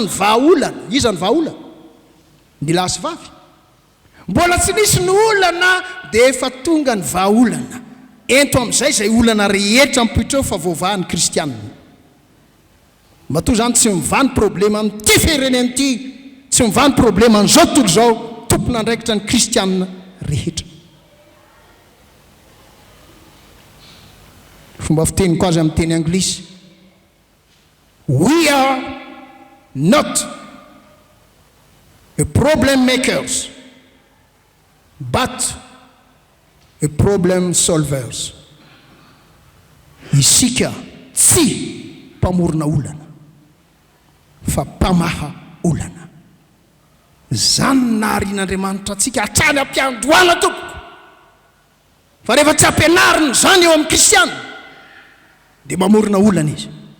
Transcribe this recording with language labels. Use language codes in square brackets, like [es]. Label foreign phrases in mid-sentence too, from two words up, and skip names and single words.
[mg] ny vahaolana iza ny vahaolana ny lahy sy vavy mbola tsy nisy ny olana dia efa tonga ny vahaolana ento amin'izay zay olana rehetra mipitra eo fa voavahan'ny kristianina matoa zany tsy mivany problema amin'ity firenena ity tsy mivany problema an'izao tontolo zao tompona andraikitra ny kristianina rehetra fomba fiteniko azy amin'ny teny anglisy [en] we are not a problem makers but a problem solvers [mg] isika tsy mpamorona olana fa mpamaha olana zany naharian'Andriamanitra atsika hatrany ampiandohana tompoko fa rehefa tsy ampianariny zany eo amin'ny kristianina dia mamorona olana izy